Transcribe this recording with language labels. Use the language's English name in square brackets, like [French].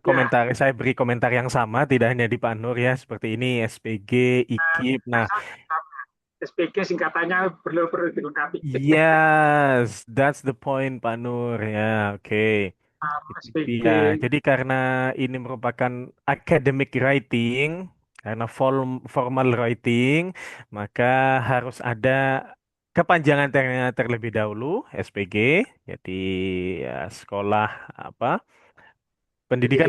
[Indonesian] komentar, saya beri komentar yang sama, tidak hanya di Pak Nur ya, seperti ini, SPG, IKIP. Nah, Asal SPG singkatannya perlu dilengkapi. [English] yes, that's the point, Pak Nur ya, oke. [Indonesian] Itu dia. Jadi karena ini merupakan academic writing, karena formal writing, maka harus ada kepanjangan terlebih dahulu, SPG. Jadi ya, sekolah apa? Pendidikan